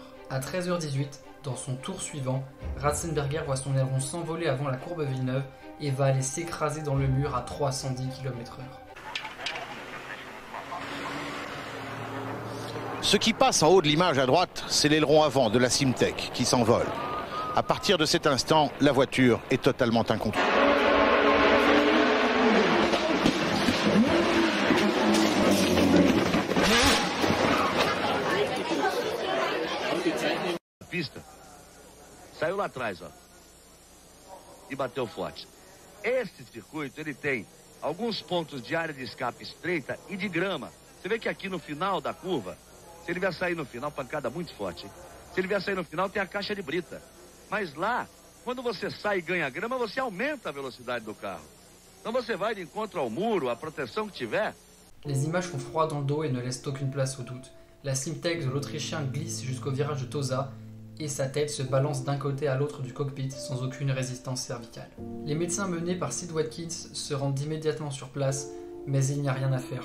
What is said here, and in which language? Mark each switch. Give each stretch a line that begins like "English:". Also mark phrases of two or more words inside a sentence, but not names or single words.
French: À 13 h 18, dans son tour suivant, Ratzenberger voit son aileron s'envoler avant la courbe Villeneuve et va aller s'écraser dans le mur à 310 km/h. Ce qui passe en haut de l'image à droite, c'est l'aileron avant de la Simtek qui s'envole. À partir de cet instant, la voiture est totalement incontrôlable.
Portuguese: Pista, saiu lá atrás, ó, e bateu forte. Esse circuito, ele tem alguns pontos de área de escape estreita e de grama. Você vê que aqui no final da curva, se ele vier sair no final, pancada muito forte, hein? Se ele vier sair no final, tem a caixa de brita. Mas lá, quando você sai e ganha grama, você aumenta a velocidade do carro. Então você vai de encontro ao muro, a proteção que tiver.
French: Les images font froid dans le dos et ne laissent aucune place au doute. La Simtek de l'Autrichien glisse jusqu'au virage de Tosa et sa tête se balance d'un côté à l'autre du cockpit sans aucune résistance cervicale. Les médecins menés par Sid Watkins se rendent immédiatement sur place, mais il n'y a rien à faire.